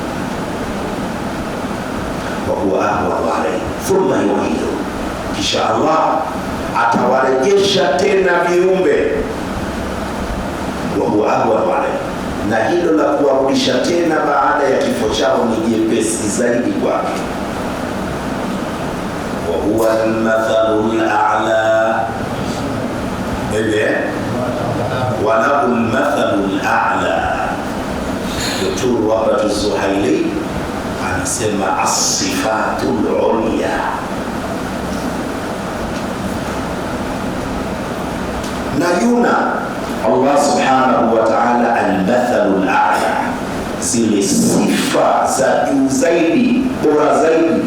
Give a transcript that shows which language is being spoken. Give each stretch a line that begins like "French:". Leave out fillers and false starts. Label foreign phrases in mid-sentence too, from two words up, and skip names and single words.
Arabic: وهو أهون عليه ثم يعيد,
Swahili: kisha Allah atawarejesha tena viumbe.
Arabic: وهو أهون عليه,
Swahili: na hilo la kuwarudisha tena baada ya kifo chao ni jepesi zaidi kwake.
Arabic: وهو المثل الأعلى وله المثل الأعلى.
Swahili: Dr. Wahbat Az-Zuhaili anasema
Arabic: الصفات العليا,
Swahili: na yuna
Arabic: الله سبحانه وتعالى المثل الأعلى,
Swahili: zile sifa za juu zaidi, bora zaidi.